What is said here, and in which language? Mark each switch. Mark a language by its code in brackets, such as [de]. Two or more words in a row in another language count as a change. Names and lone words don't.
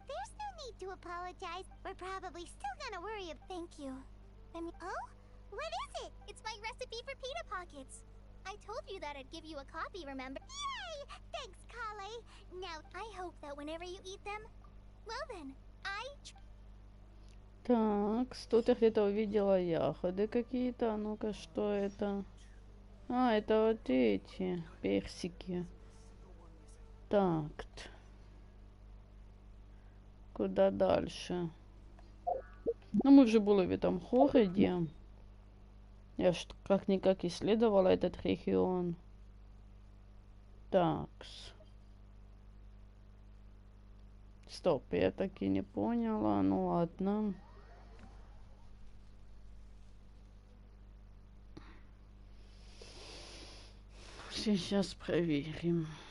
[en] There's no need to apologize. We're probably still gonna worry about... Thank you. Oh? What is it? It's my recipe for pita pockets. I told you that I'd give you a copy, remember? Yay! Thanks, Kale. Now, I hope that whenever you eat them, well then, [ru] Так, тут я где-то увидела ягоды какие-то. А ну-ка, что это? А, это вот эти персики. Так. Куда дальше? Ну, мы [uk] вже були [ru] в этом городе. Я ж как-никак исследовала этот регион. Такс. Стоп, я так и не поняла. Ну ладно. Сейчас проверим.